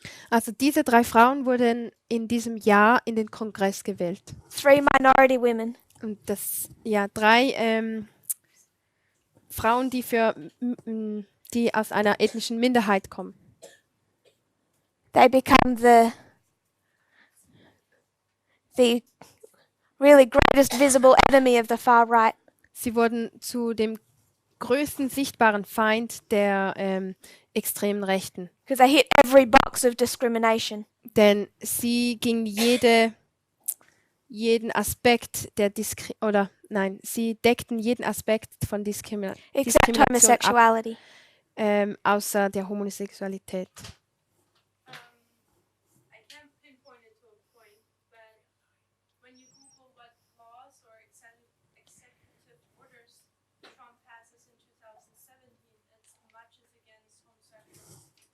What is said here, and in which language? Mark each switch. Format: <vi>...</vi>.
<de>Also diese 3 Frauen wurden in diesem Jahr in den Kongress gewählt.</de> <en>3 minority women.</en> <de>Und das, ja, 3 Frauen, die aus einer ethnischen Minderheit kommen.</de> <en>They become the really greatest visible enemy of the far right.</en> <de>Sie wurden zu dem größten sichtbaren Feind der extremen Rechten.</de> <en>Because they hit every box of discrimination.</en> <de>Denn sie ging jeden Aspekt der sie deckten jeden Aspekt von</de> <en>Except</en> <de>Diskrimination ab,</de> <en>homosexuality.</en> <de>außer der Homosexualität.</de> <en>I can't pinpoint it to a point, but when you Google what laws or executive orders Trump passes in 2017, it's much is against homosexuals.</en>